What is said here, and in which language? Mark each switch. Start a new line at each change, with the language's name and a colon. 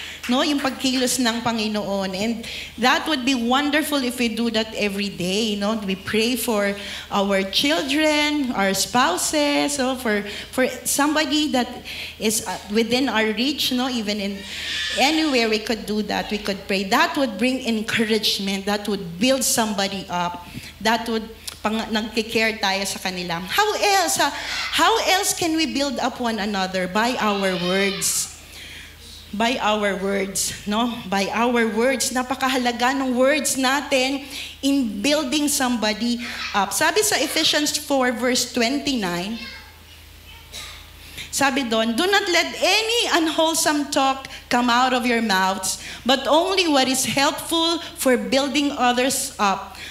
Filipino: No, yung pagkilos ng Panginoon.
English: And that would be wonderful if we do that every day. No? We pray for our children, our spouses, for somebody that is within our reach, no? Even in anywhere we could do that, we could pray. That would bring encouragement. That would build somebody up. That would
Filipino: nagki-care tayo sa kanila.
English: How else can we build up one another? By our words. By our words, no? By our words.
Filipino: Napakahalaga ng
English: words natin in building somebody up.
Filipino: Sabi sa
English: Ephesians 4 verse 29,
Filipino: sabi doon,
English: do not let any unwholesome talk come out of your mouths, but only what is helpful for building others up